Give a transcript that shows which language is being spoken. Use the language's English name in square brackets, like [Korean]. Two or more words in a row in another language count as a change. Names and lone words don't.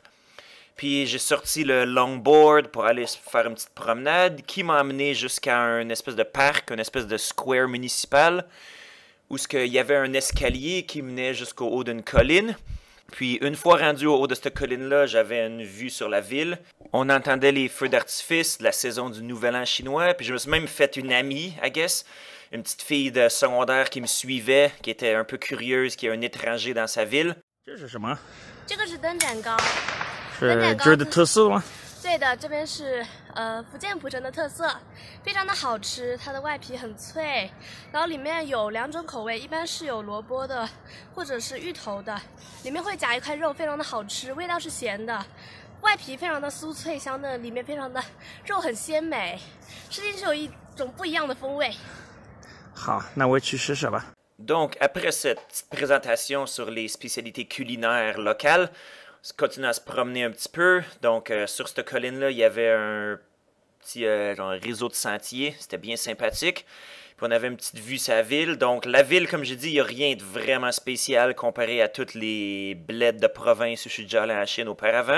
[French] Puis j'ai sorti le longboard pour aller faire une petite promenade qui m'a amené jusqu'à un espèce de parc, une espèce de square municipal où il y avait un escalier qui menait jusqu'au haut d'une colline. Puis une fois rendu au haut de cette colline-là, j'avais une vue sur la ville. On entendait les feux d'artifice de la saison du Nouvel An chinois. Puis je me suis même fait une amie, [English] I guess. [French] Une petite fille de secondaire qui me suivait, qui était un peu curieuse, qui est un étranger dans sa ville. [Chinese] 这是什么？这个是灯盏糕，是这儿的特色吗？对的，这边是福建浦城的特色，非常的好吃，它的外皮很脆，然后里面有两种口味，一般是有萝卜的或者是芋头的，里面会夹一块肉，非常的好吃，味道是咸的，外皮非常的酥脆香嫩，里面非常的肉很鲜美，吃进去有一种不一样的风味。好，那我去试试吧。 [French] Donc, après cette petite présentation sur les spécialités culinaires locales, on continue à se promener un petit peu. Donc, sur cette colline-là, il y avait un petit genre, réseau de sentiers. C'était bien sympathique. Puis, on avait une petite vue sur la ville. Donc, la ville, comme j'ai dit, il n'y a rien de vraiment spécial comparé à toutes les bleds de province où je suis déjà allé en Chine auparavant.